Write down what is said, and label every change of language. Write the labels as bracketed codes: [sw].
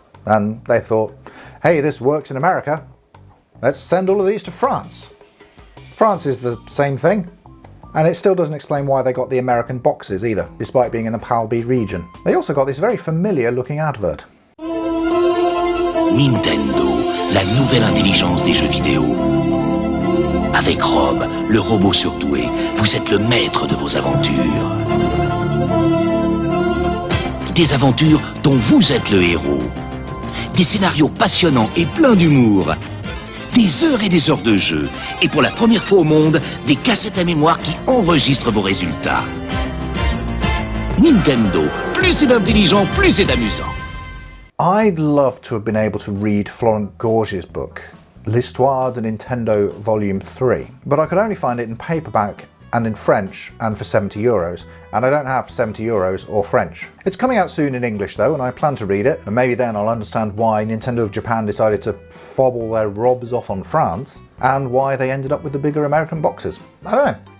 [en] And they thought, hey, this works in America, let's send all of these to France. France is the same thing. And it still doesn't explain why they got the American boxes either, despite being in the PAL-B region. They also got this very familiar looking advert. [fr] Nintendo, la nouvelle intelligence des jeux vidéo. Avec R.O.B, le robot surdoué, vous êtes le maître de vos aventures. Des aventures dont vous êtes le héros. Des scénarios passionnants et pleins d'humour. Des heures et des heures de jeu, et pour la première fois au monde, des cassettes à mémoire qui enregistrent vos résultats. Nintendo, plus c'est intelligent, plus c'est amusant. [en] I'd love to have been able to read Florent Gorge's book, L'Histoire de Nintendo Volume 3, but I could only find it in paperback and in French and for €70, and I don't have €70 or French. It's coming out soon in English though, and I plan to read it, and maybe then I'll understand why Nintendo of Japan decided to fob all their R.O.Bs off on France, and why they ended up with the bigger American boxes. I don't know.